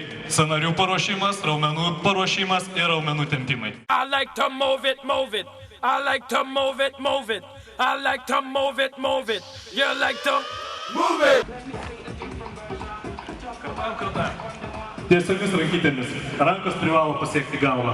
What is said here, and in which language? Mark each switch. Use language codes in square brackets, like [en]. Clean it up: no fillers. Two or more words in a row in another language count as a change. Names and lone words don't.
[lt] Sąnarių paruošimas, raumenų paruošimas ir raumenų tempimai. [en] I like to move it, move it. I like to move it, move it. I like to move it, move it. You like to move it. [lt] Kartam. Tiesiomis rankytėmis. Rankos privalo pasiekti galvą.